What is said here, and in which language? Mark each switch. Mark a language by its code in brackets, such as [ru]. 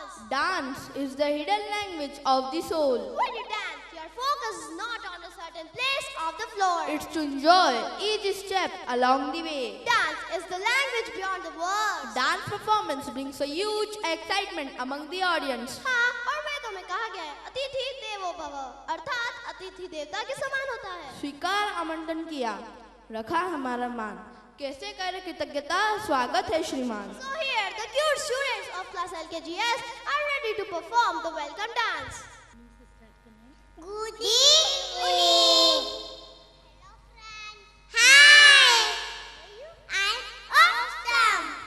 [en] Dance is the hidden language of the soul. When you dance, your focus is not on a certain place of the floor. It's to enjoy each step along the way. Dance is the language beyond the words. Dance performance brings a huge excitement among the audience. [hi] हाँ, और वेदों में कहा गया है, [sa] अतिथि देवो भव, [hi] अर्थात अतिथि देवता के समान होता है। स्वीकार आमंत्रण किया, रखा हमारा मान, कैसे करे कृतज्ञता, स्वागत है श्रीमान। [en] So here the cute students of class LKGS are ready to perform the welcome dance. Good evening. Hello friends. Hi. I'm awesome.